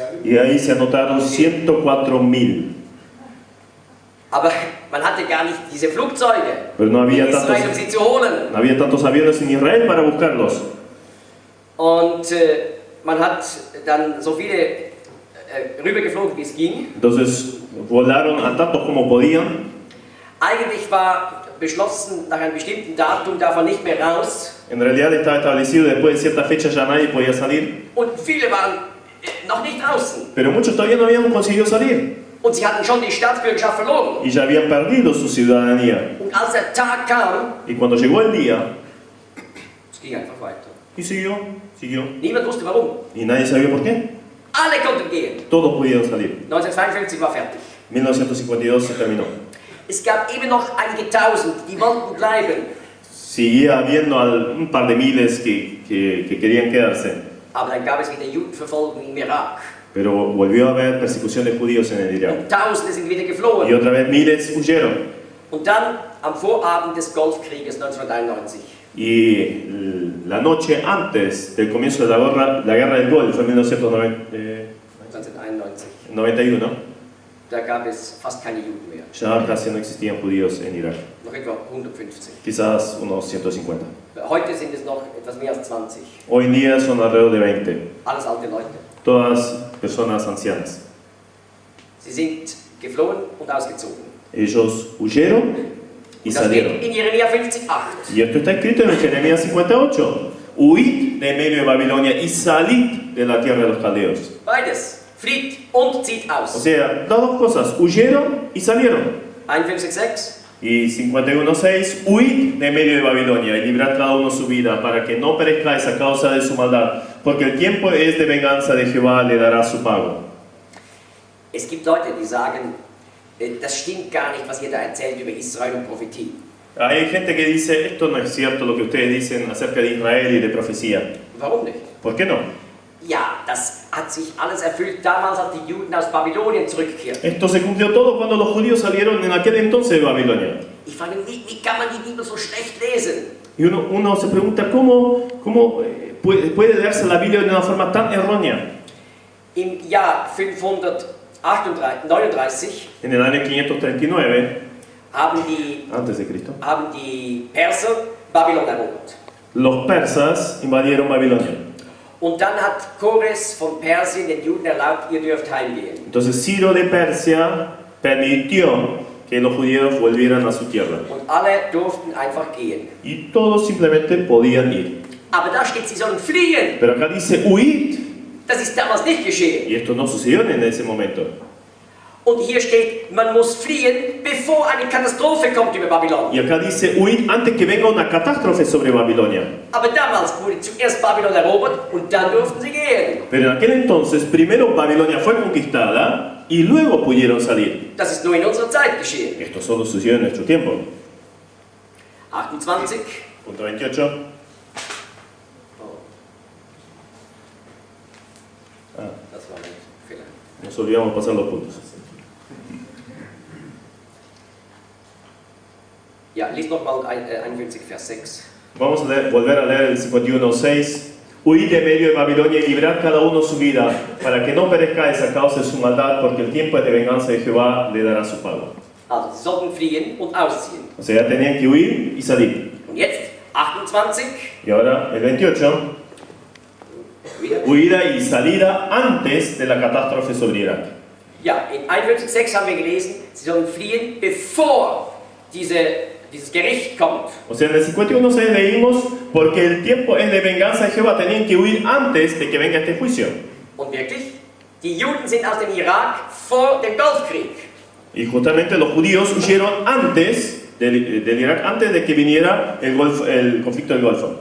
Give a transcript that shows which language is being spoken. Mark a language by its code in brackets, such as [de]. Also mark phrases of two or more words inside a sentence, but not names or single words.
[es] Y ahí se anotaron 104.000. [de] Aber man hatte gar nicht diese Flugzeuge [es] Pero no [de] in [es] había, [de] Israel, um sie zu holen. [es] no había tantos aviones en Israel para buscarlos. [de] Und man hat dann so viele rübergeflogen, wie es ging. [es] Entonces volaron a tantos como podían. [de] Eigentlich war beschlossen, nach einem bestimmten Datum darf man nicht mehr raus. [es] En realidad estaba establecido después de cierta fecha ya nadie podía salir. [de] Und viele waren noch nicht draußen. [es] Pero muchos todavía no habían conseguido salir. [de] Und sie hatten schon die Staatsbürgerschaft verloren. [es] Y ya habían perdido su ciudadanía. [de] Und als der Tag kam, [es] Y cuando llegó el día, [de] es ging einfach weiter. [es] y siguió. [de] Niemand wusste warum. [es] Y nadie sabía por qué. [de] Alle konnten gehen. [es] Todos pudieron salir. [de] 1952 war fertig. [es] 1952 se terminó. [de] Es gab eben noch einige Tausend, die wollten bleiben. [es] Seguía habiendo un par de miles que querían quedarse. [de] Aber dann gab es wieder Judenverfolgung im Irak. [es] Pero volvió a haber persecución de judíos en el Irak. [de] Und Tausende sind wieder [es] Y [de] geflohen. [es] otra vez miles huyeron. [de] Und dann am Vorabend des Golfkrieges 1991 [es] Y la noche antes del comienzo de la guerra del Golfo, en 1991, [de] da gab es fast keine Juden mehr. [es] ya casi no existían judíos en Irak. [de] Noch etwa 150. [es] Quizás unos 150. [de] Heute sind es noch etwas mehr als 20. [es] Hoy en día son alrededor de 20. [de] Alles alte Leute. [es] Todas personas ancianas. [de] Sie sind geflohen und ausgezogen. [es] Ellos huyeron y [de] Und das [es] salieron. [de] steht in Jeremia 50,8. [es] Y esto está escrito en Jeremías 58. Huid de medio de Babilonia y salid de la tierra de los caldeos. [de] Beides. Flieht und zieht [es] O [de] aus. [es] sea, las dos cosas, huyeron y salieron. [de] 51,6. [es] Y 51.6, huid de medio de Babilonia y librad cada uno su vida para que no perezcáis a causa de su maldad, porque el tiempo es de venganza de Jehová, le dará su pago. [de] Es gibt Leute, die sagen, das stimmt gar nicht, was ihr da erzählt über Israel und Prophetie. [es] Hay gente que dice, esto no es cierto lo que ustedes dicen acerca de Israel y de profecía. [de] Warum nicht? [es] ¿Por qué no? [de] Ja, das hat sich alles erfüllt damals, als die Juden aus Babylonien zurückkehrten. [es] Esto se cumplió todo cuando los judíos salieron en aquel entonces de Babilonia. [de] Ich frage mich, wie kann man die Bibel so schlecht lesen? [es] Y uno se pregunta, ¿cómo puede leerse la Biblia de una forma tan errónea? [de] Im Jahr 539 [es] En el año 539, [de] haben [es] antes de Cristo, [de] die Perser Babylon erobert. [es] los persas invadieron Babilonia. [de] Und dann hat Kores von Persien den Juden erlaubt, ihr dürft heimgehen. [es] Entonces Ciro de Persia permitió que los judíos volvieran a su tierra. [de] Und alle durften einfach gehen. [es] Y todos simplemente podían ir. [de] Aber da steht, sie sollen fliehen. [es] Pero acá dice, huid. [de] Das ist damals nicht geschehen. [es] Y esto no sucedió en ese momento. [de] Und hier steht, man muss fliehen, bevor eine Katastrophe kommt über Babylon. [es] Y acá dice, huid antes que venga una catástrofe sobre Babilonia. [de] Aber damals wurde zuerst Babylon erobert und dann durften sie gehen. [es] Pero en aquel entonces, primero Babilonia fue conquistada y luego pudieron salir. [de] Das ist nur in unserer Zeit geschehen. [es] Esto solo sucedió en nuestro tiempo. [de] 28. [es] Punto 28. [de] Das war ein Fehler. [es] Nos olvidamos pasar los puntos. [de] Ja, lies nochmal 51, Vers 6. [es] Vamos a volver a leer el 51:6. Huid de medio de Babilonia y librad cada uno su vida, para que no perezcáis a causa de su maldad, porque el tiempo es de venganza de Jehová, le dará su pago. [de] Also, sie sollten fliehen und ausziehen. [es] O sea, ya tenían que huir y salir. [de] Und jetzt 28. [es] Y ahora el 28. [de] Wieder. [es] Huida y salida antes de la catástrofe sobre Irak. [de] Ja, in 51,6 haben wir gelesen, sie sollen fliehen, bevor dieses Gericht kommt. [es] O sea, en el 51:6 leímos, porque el tiempo es de venganza de Jehová, tenían que huir antes de que venga este juicio. [de] Und wirklich, die Juden sind aus dem Irak vor dem Golfkrieg. [es] Y justamente los judíos huyeron antes del Irak, antes de que viniera el conflicto del Golfo.